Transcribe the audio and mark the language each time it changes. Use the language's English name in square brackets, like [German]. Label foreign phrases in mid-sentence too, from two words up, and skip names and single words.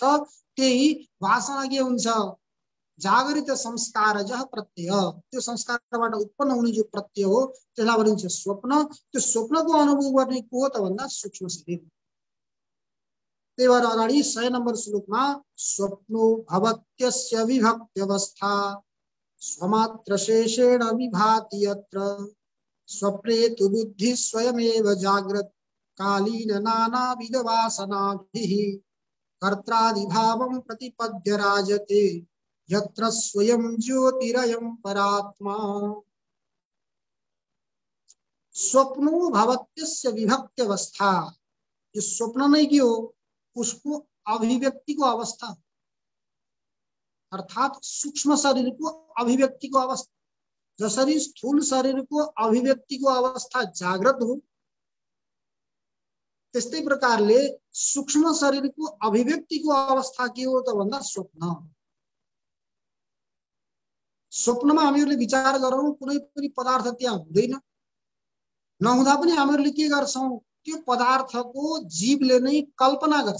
[Nepali] त्यही वासना के हुन्छ, जागरित संस्कार जह प्रत्यय, त्यो संस्कारबाट उत्पन्न हुने जो प्रत्यय हो त्यसलाई भनिन्छ स्वप्न। त्यो स्वप्नको अनुभव गर्ने को हो त भन्दा सूक्ष्म शरीर। त्यही भएर अगाडि 100 नम्बर श्लोकमा [Sanskrit] स्वप्नो भवत्यस्य विभक्त्यवस्था स्वमात्र शेषेण विभाति यत्र स्वप्ने तु बुद्धि स्वयमेव जाग्रत कालीन नानाविध वासनाभिः कर्त्रादिभावं प्रतिपद्य राजते यत्र स्वयं ज्योतिरयं परात्मा। स्वप्नो भवत्यस्य विभक्त्यवस्था, [Nepali] जो स्वप्न नहीं की हो उसको अभिव्यक्ति को अवस्था, अर्थात सूक्ष्म शरीर को अभिव्यक्ति को अवस्था। जसरी स्थूल शरीर को अभिव्यक्ति को अवस्था जागृत हो, त्यस्तै प्रकारले सूक्ष्म शरीर को अभिव्यक्ति को अवस्था के हो त भन्दा स्वप्न। स्वप्नमा हामीहरूले विचार गरौं कुनै पनि पदार्थ त्यहाँ हुँदैन, नहुँदा पनि हामीहरूले के गर्छौं, त्यो पदार्थको जीवले नै कल्पना गर्छ।